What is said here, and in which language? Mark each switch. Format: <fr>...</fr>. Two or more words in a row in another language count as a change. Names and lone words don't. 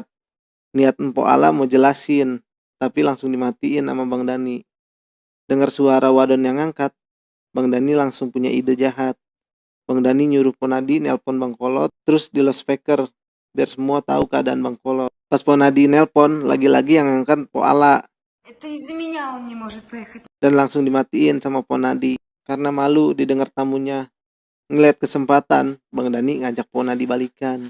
<id>Niat Mpo Ala mau jelasin, tapi langsung dimatiin sama Bang Dani. Dengar suara wadon yang ngangkat, Bang Dani langsung punya ide jahat. Bang Dani nyuruh Ponadi nelpon Bang Kolot, terus di loudspeaker, biar semua tahu keadaan Bang Kolot. Pas Ponadi nelpon, lagi-lagi yang ngangkat Po Ala.</id> <ru>Это из-за меня он не может поехать.</ru> <id>Dan langsung dimatiin sama Ponadi, karena malu didengar tamunya. Ngeliat kesempatan, Bang Dani ngajak Ponadi balikan.</id>